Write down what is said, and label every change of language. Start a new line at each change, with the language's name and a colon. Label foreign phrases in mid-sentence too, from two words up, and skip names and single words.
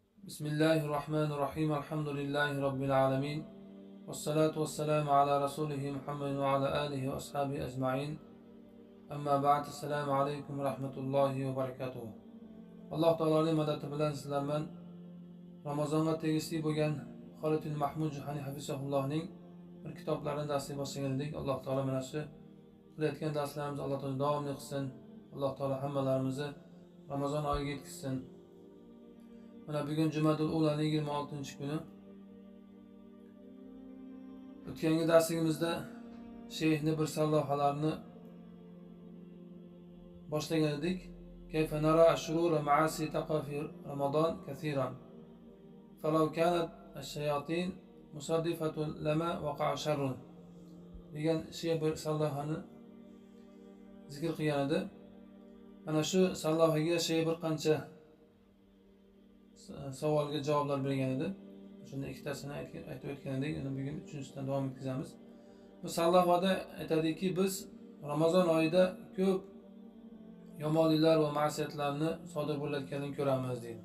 Arabic: بسم الله الرحمن الرحيم. الحمد لله رب العالمين. والصلاة والسلام على رسوله محمد وعلى آله وأصحابه أجمعين. أما بعد. السلام عليكم ورحمة الله وبركاته.
Uzbek: Alloh taoloning madadi bilan sizlar bilan Ramazonga tegishli bo'lgan Xoliddin Mahmud Juhani hafizahullohning bir kitoblarini darsga boshlagan edik. Alloh taolo mana shu qilayotgan darslarimizni Alloh taolo davomli qilsin. Alloh taolo hammalarimizni Ramazon oyiga yetkazsin. Mana bugun Jumadul Ulaning 26-kuni. O'tgangi darsimizda sheyxni bir sarlavhalarini boshlagan edik.
Arabic: كيف نرى الشرور والمعاصي تقع في رمضان كثيرا. فلو كانت الشياطين مصفدة لما وقع شر.
Uzbek: degan bir sarlavhani zikr qilgan edi. Mana shu sarlavhaga bir qancha savolga javoblar bergan edi. Shunda ikkitasini aytib o'tgan edik. Endi bugun uchinchisidan davom etkazamiz. Bu sarlavhada aytadiki, biz Ramazon oyida ko'p yomonliklar va ma'siyatlarni sodir bo'layotganini ko'ramiz deydi.